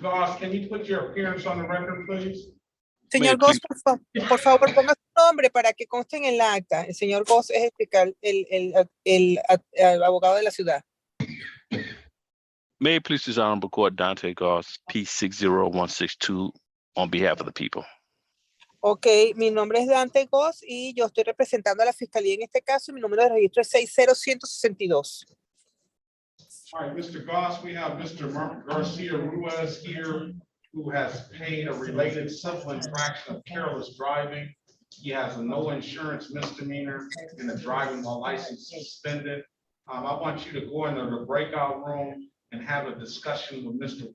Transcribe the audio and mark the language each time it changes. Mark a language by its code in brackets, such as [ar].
[en] Goss, can you put your appearance on the record, please? [es] Señor Goss, por favor, ponga su nombre para que conste en el acta. El señor Goss es el fiscal, el abogado de la ciudad. [en] May it please this honorable court, Dante Goss, P60162, on behalf of the people. [es] Ok, mi nombre es Dante Goss y yo estoy representando a la fiscalía en este caso y mi número de registro es 60162. [en] All right, Mr. Goss, we have Mr. Garcia Ruiz here, who has paid a related civil infraction of careless driving. He has a no insurance misdemeanor and a driving while license suspended. I want you to go into the breakout room and have a discussion with Mr.